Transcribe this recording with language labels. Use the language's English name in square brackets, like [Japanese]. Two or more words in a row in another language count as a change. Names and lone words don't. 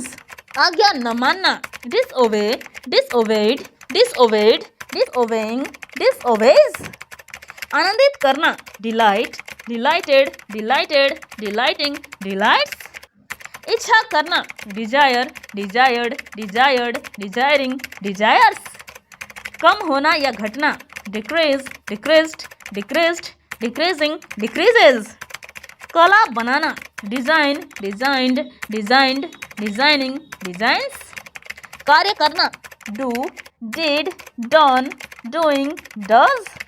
[Hindi] आज्ञा न मानना, [English] disobey, disobeyed, disobeyed, disobeying, disobeys. [Hindi] आनंदित करना, [English] delight, delighted, delighted, delighting, delights. [Hindi] इच्छा करना, [English] desire, desired, desired, desiring, desires. [Hindi] कम होना या घटना, [English] decrease, decreased, decreased, decreasing, decreases. [Hindi] कला बनाना, [English] design, designed, designed, designing, designs. [Hindi] कार्य करना, [English] do, did, done, doing, does.